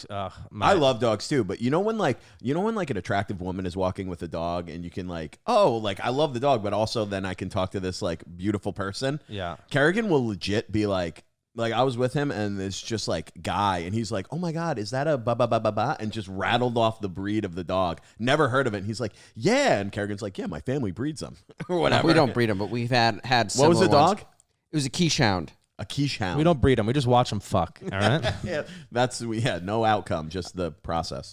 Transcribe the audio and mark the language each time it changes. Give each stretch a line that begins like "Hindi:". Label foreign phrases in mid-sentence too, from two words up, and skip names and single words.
English: I love dogs too, but you know when an attractive woman is walking with a dog and you can like, oh, like I love the dog, but also then I can talk to this like beautiful person. Yeah. Kerrigan will legit be like I was with him and it's just like guy and he's like, oh my God, is that a ba ba ba ba ba? And just rattled off the breed of the dog. Never heard of it. And he's like, yeah. And Kerrigan's like, yeah, my family breeds them or whatever. We don't breed them, but we've had What was the dog? It was a Keeshhound. A Keeshhound. We don't breed them. We just watch them fuck. All right. Yeah, no outcome, just the process.